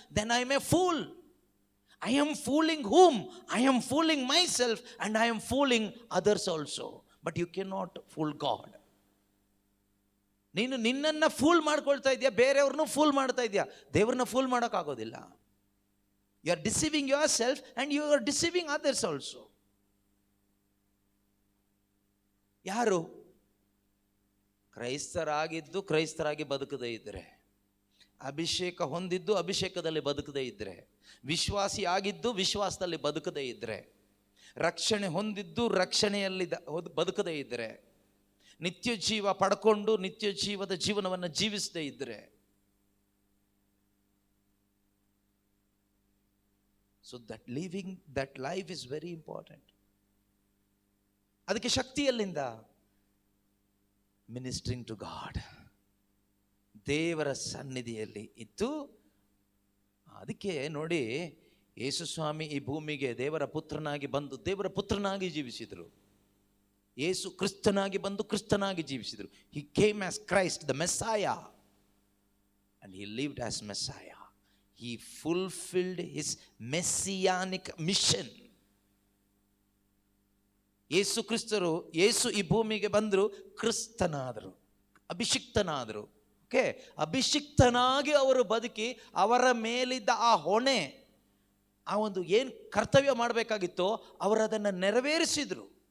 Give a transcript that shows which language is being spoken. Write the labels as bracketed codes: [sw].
[en] Then I am a fool. I am fooling whom? I am fooling myself and I am fooling others also. But you cannot fool God. [kn] ನೀನು ನಿನ್ನನ್ನು pool ಮಾಡ್ಕೊಳ್ತಾ ಇದೆಯಾ, ಬೇರೆಯವ್ರನ್ನೂ pool ಮಾಡ್ತಾ ಇದೆಯಾ, ದೇವ್ರನ್ನ pool ಮಾಡೋಕ್ಕಾಗೋದಿಲ್ಲ. [en] You are deceiving yourself and you are deceiving others also. [kn] ಯಾರು ಕ್ರೈಸ್ತರಾಗಿ ಬದುಕದೇ ಇದ್ದರೆ, ಅಭಿಷೇಕ ಹೊಂದಿದ್ದು ಅಭಿಷೇಕದಲ್ಲಿ ಬದುಕದೇ ಇದ್ದರೆ, ವಿಶ್ವಾಸಿ ಆಗಿದ್ದು ವಿಶ್ವಾಸದಲ್ಲಿ ಬದುಕದೇ ಇದ್ದರೆ, ರಕ್ಷಣೆ ಹೊಂದಿದ್ದು ರಕ್ಷಣೆಯಲ್ಲಿ ಬದುಕದೇ ಇದ್ದರೆ, ನಿತ್ಯ ಜೀವ ಪಡ್ಕೊಂಡು ನಿತ್ಯ ಜೀವದ ಜೀವನವನ್ನು ಜೀವಿಸದೇ ಇದ್ದರೆ, [en] So living that life is very important. [kn] ಅದಕ್ಕೆ ಶಕ್ತಿ ಎಲ್ಲಿಂದ? [en] ministering to God, [kn] ದೇವರ ಸನ್ನಿಧಿಯಲ್ಲಿ ಇತ್ತು. ಅದಕ್ಕೆ ನೋಡಿ, ಯೇಸು ಸ್ವಾಮಿ ಈ ಭೂಮಿಗೆ ದೇವರ ಪುತ್ರನಾಗಿ ಜೀವಿಸಿದರು. ಯೇಸು ಕ್ರಿಸ್ತನಾಗಿ ಜೀವಿಸಿದರು. [en] He came as Christ, the Messiah, and he lived as Messiah. He fulfilled his messianic mission. [kn] ಯೇಸು ಈ ಭೂಮಿಗೆ ಬಂದರು, ಕ್ರಿಸ್ತನಾದರು, ಅಭಿಷಿಕ್ತನಾದರು. ಅಭಿಷಿಕ್ತನಾಗಿ ಅವರು ಬದುಕಿ ಅವರ ಮೇಲಿದ್ದ ಆ ಹೊಣೆ, ಆ ಒಂದು ಏನು ಕರ್ತವ್ಯ ಮಾಡಬೇಕಾಗಿತ್ತೋ ಅವರು ಅದನ್ನು ನೆರವೇರಿಸಿದ್ರು.